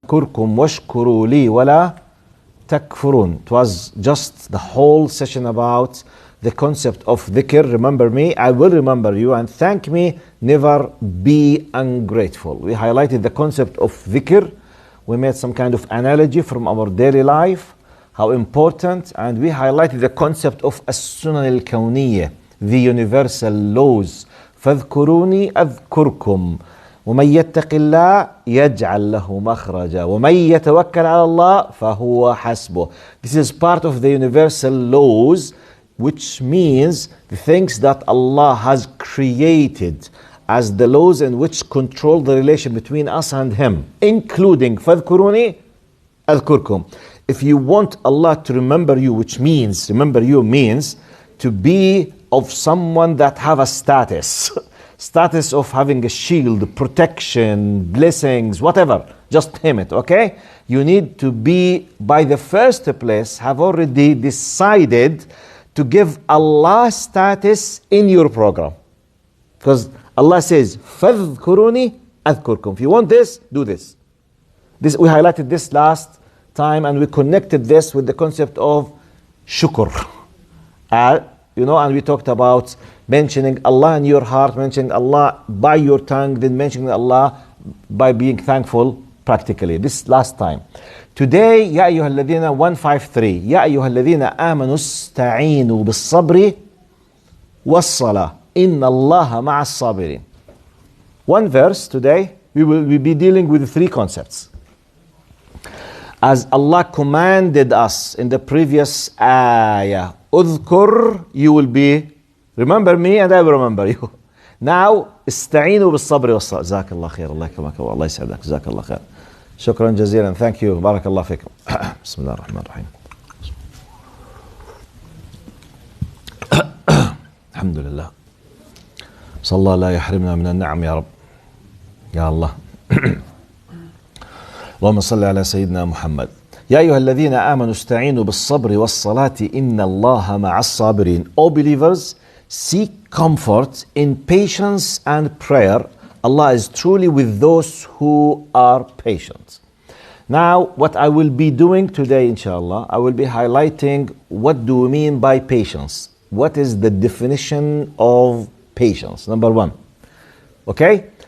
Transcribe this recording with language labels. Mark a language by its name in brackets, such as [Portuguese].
[Arabic] أذكركم واشكروا لي ولا تكفرون. [English] It was just the whole session about the concept of dhikr. Remember me, I will remember you, and thank me, never be ungrateful. We highlighted the concept of dhikr. We made some kind of analogy from our daily life, how important, and we highlighted the concept of as-sunan al-kawniyya, the universal laws. [Arabic] فاذكروني أذكركم ومن يتق الله يجعل له مخرجا ومن يتوكل على الله فهو حسبه. [English] This is part of the universal laws, which means the things that Allah has created as the laws in which control the relation between us and Him, including [Arabic] فاذكروني أذكركم. [English] If you want Allah to remember you, which means, remember you means to be of someone that have a status. Status of having a shield, protection, blessings, whatever. Just name it, okay? You need to be, by the first place, have already decided to give Allah status in your program. Because Allah says, [Arabic] فَاذْكُرُونِي أَذْكُرْكُم. [English] If you want this, do this. We highlighted this last time, and we connected this with the concept of shukr. And we talked about mentioning Allah in your heart, mentioning Allah by your tongue, then mentioning Allah by being thankful practically. This last time. [Arabic] Today, يا أيها الذين 153. يا أيها الذين آمنوا استعينوا بالصبر والصلاة إن الله مع الصابرين. [English] One verse today, we will be dealing with three concepts. As Allah commanded us in the previous ayah, أذكر, you will be, remember me and I will remember you. [Arabic] Now, استعينوا بالصبر والصلاة. جزاك الله خير. الله يكرمك الله يسعدك. جزاك الله خير. شكرا جزيلا. [English] Thank you. [Arabic] بارك الله فيكم. بسم الله الرحمن الرحيم. الحمد لله. صلى الله لا يحرمنا من النعم يا رب. يا الله. اللهم صل على سيدنا محمد. يا أيها الذين آمنوا استعينوا بالصبر والصلاة إن الله مع الصابرين. [English] All believers, seek comfort in patience and prayer. Allah is truly with those who are patient. Now, what I will be doing today, inshallah, I will be highlighting what do we mean by patience. What is the definition of patience? Number one. Okay?